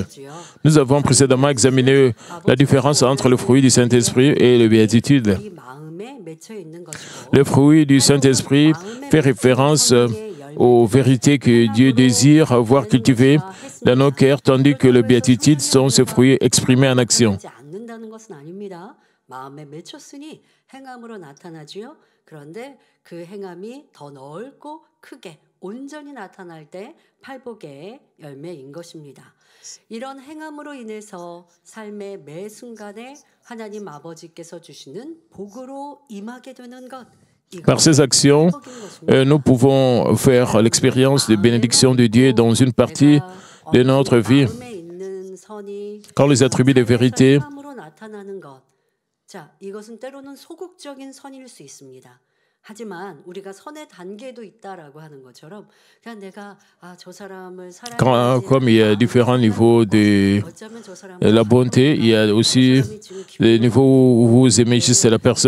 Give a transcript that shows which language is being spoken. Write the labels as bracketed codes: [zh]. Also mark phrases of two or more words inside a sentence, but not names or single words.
[fr] Nous avons précédemment examiné la différence entre le fruit du Saint-Esprit et le béatitude. Le fruit du Saint-Esprit fait référence aux vérités que Dieu désire voir cultivées dans nos cœurs, tandis que le béatitude sont ces fruits exprimés en action. [ko] 이런 행함으로 인해서 삶의 매 순간에 하나님 아버지께서 주시는 복으로 임하게 되는 것. [fr] Par ces actions, nous pouvons faire l'expérience de bénédiction de Dieu dans une partie de notre vie. Quand les attributs de vérité comme il y a différents niveaux de la bonté, il y a aussi les niveaux où vous aimez juste la personne.